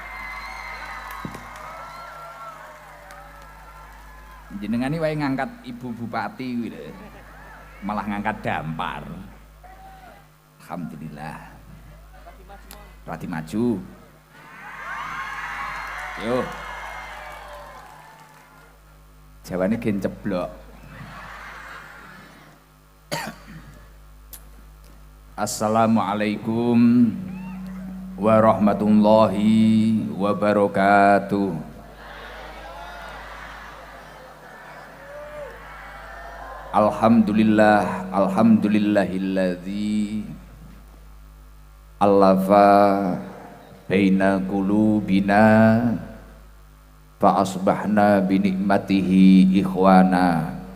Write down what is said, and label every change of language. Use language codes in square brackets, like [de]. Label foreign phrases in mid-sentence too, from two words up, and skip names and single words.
[jv] Jenengan iki wae ngangkat Ibu Bupati kuwi lho. Malah ngangkat dampar. Alhamdulillah. Rati maju. Yo. Jawane gen ceblok. [ar] السلام عليكم ورحمة الله وبركاته. الحمد لله الذي ألف بين قلوبنا فأصبحنا بنعمته إخوانا.